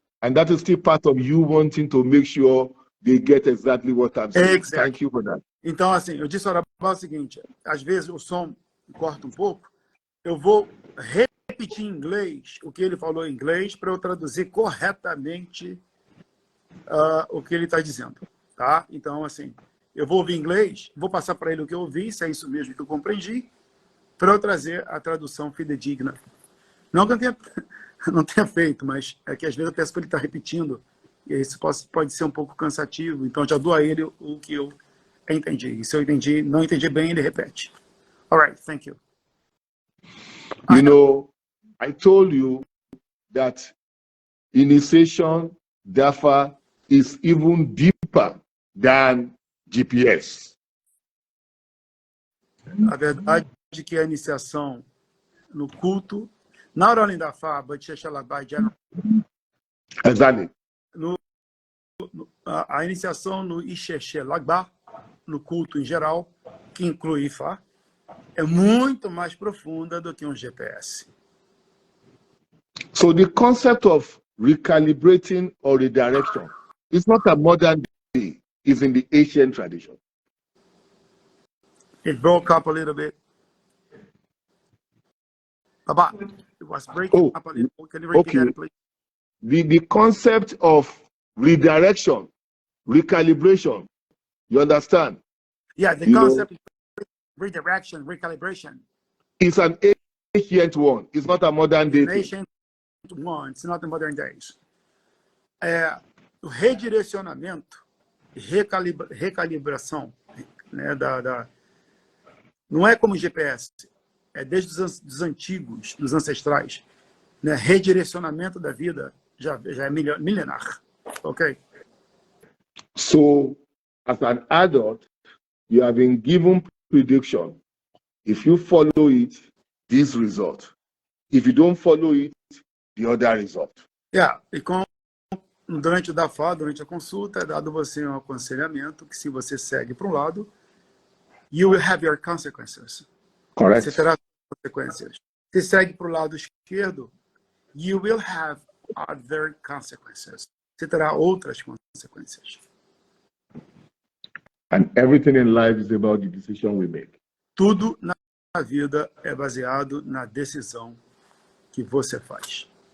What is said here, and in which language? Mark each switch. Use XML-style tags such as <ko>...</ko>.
<en>And that is still part of you wanting to make sure they get exactly what I'm saying. Exactly. Thank you for that.</en> <pt>Então, assim, eu disse ao Arabá o seguinte, às vezes o som corta um pouco, eu vou repetir em inglês o que ele falou em inglês para eu traduzir corretamente o que ele está dizendo, tá? Então, assim, eu vou ouvir em inglês, vou passar para ele o que eu ouvi, se é isso mesmo que eu compreendi, para eu trazer a tradução fidedigna. Não que eu não tenha feito, mas é que às vezes eu peço para ele estar repetindo, e isso pode ser um pouco cansativo, então já dou a ele o que eu entendi. E se eu não entendi bem, ele repete.</pt> <en>All right, thank you. You know, I told you that initiation, therefore, is even deeper than GPS.</en> <pt>A verdade é que a iniciação no culto,</pt> <en>not only</en> <pt>da Ifá,</pt> <en>but by general, Exactly.</en> <pt>a iniciação no Ixexé Lagbá, no culto em geral, que inclui Ifá, é muito mais profunda do que um GPS.</pt> <en>So the concept of recalibrating or redirection is not a modern day is in the ancient tradition. It broke up a little bit. Baba, it was breaking up a little. Can you repeat that, please? The concept of redirection, recalibration, you understand? Yeah, the concept of redirection, recalibration. It's an ancient one. It's not a modern day thing. Ancient one. It's not the modern days.</en> <pt>O redirecionamento, recalibração, né, não é como GPS, é desde os antigos, dos ancestrais, né? Redirecionamento da vida já é milenar, ok?</pt> <en>So, as an adult, you have been given prediction. If you follow it, this result. If you don't follow it, the other result.</en> <pt>Yeah, e durante o DAFA, durante a consulta, é dado você um aconselhamento que se você segue para um lado,</pt> <en>you will have your consequences. Correct.</en> <pt>Você terá consequências. Se segue para o lado esquerdo,</pt> <en>you will have other consequences.</en> <pt>Você terá outras consequências.</pt> <en>And everything in life is about the decision we make.</en> <pt>Tudo na vida é baseado na decisão que você faz.</pt>